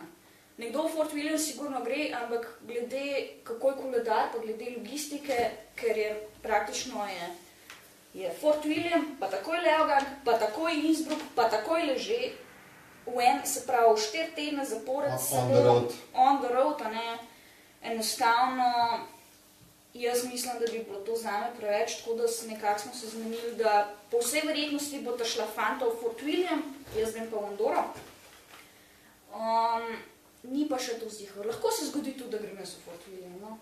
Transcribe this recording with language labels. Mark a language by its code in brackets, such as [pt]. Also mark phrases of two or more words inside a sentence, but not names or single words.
[sl] Nekdo v Fort William sigurno gre, ampak glede kako je koledar, pa glede logistike, ker je praktično je Fort William, pa takoj Leogang, pa takoj Innsbruck, pa takoj Leže, se pravi 4 tedne zapored, [en] on the road, [sl] a ne, enostavno, jaz mislim, da bi bilo to zame preveč, tako da nekako smo se zmenili, da po vsej verjetnosti bo ta šla fanta v Fort William, jaz grem pa v Andoro. Ni pa še to zdihar. Lahko se zgodi tudi, da grem jaz v Fort William, no.